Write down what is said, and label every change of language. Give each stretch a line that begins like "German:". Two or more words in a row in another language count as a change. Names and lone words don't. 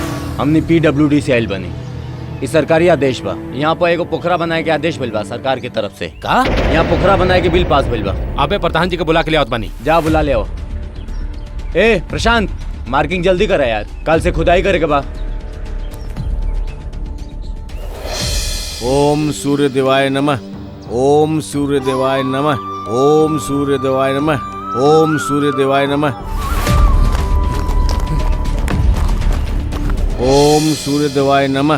Bhojpuri: हमने PWD से आयल बनी। ई सरकारी आदेश बा। यहाँ पर एगो पोखरा बनाए के आदेश मिल बा सरकार की तरफ से। का? यहाँ पोखरा बनाए के बिल पास मिल बा। अबे प्रधान जी के बुला के ले आवत बानी। जा बुला ले आओ। ए प्रशांत, मार्किंग जल्दी करा यार, कल से खुदाई करे के बा।
Sanskrit: ओम सूर्य देवाय नमः। ओम सूर्य देवाय नमः। ओम सूर्य देवाय नमः। ओम सूर्य देवाय नमः। ओम सूर्य देवाय नमः।